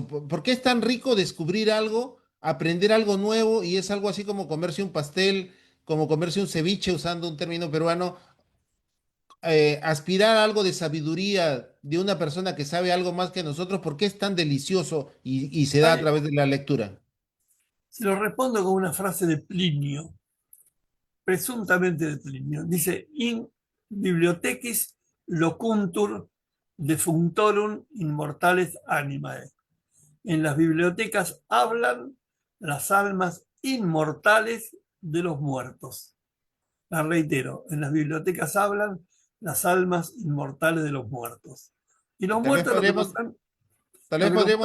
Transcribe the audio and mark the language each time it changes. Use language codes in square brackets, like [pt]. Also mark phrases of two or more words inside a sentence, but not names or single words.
[es] ¿Por qué es tan rico descubrir algo, aprender algo nuevo y es algo así como comerse un pastel, como comerse un ceviche, usando un término peruano? Aspirar a algo de sabiduría de una persona que sabe algo más que nosotros, ¿por qué es tan delicioso y se da a Ay, través de la lectura? se lo respondo con una frase de Plinio, presuntamente de Plinio. Dice, [la] in bibliothecis locuntur defunctorum immortales animae. [es] En las bibliotecas hablan las almas inmortales de los muertos. La reitero, en las bibliotecas hablan las almas inmortales de los muertos. Y los Tal vez muertos lo que podríamos, nos han, tal lo vez que nos